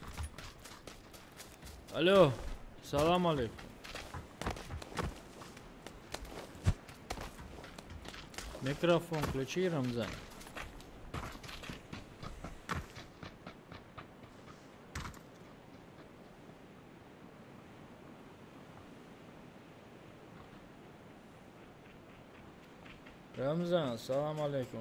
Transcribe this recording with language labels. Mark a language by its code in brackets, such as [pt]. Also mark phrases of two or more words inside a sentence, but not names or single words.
[ru] Алло, [ar] سلام عليكم. [ru] Микрофон включи, Рамзан. Рамзан, [ar] سلام عليكم.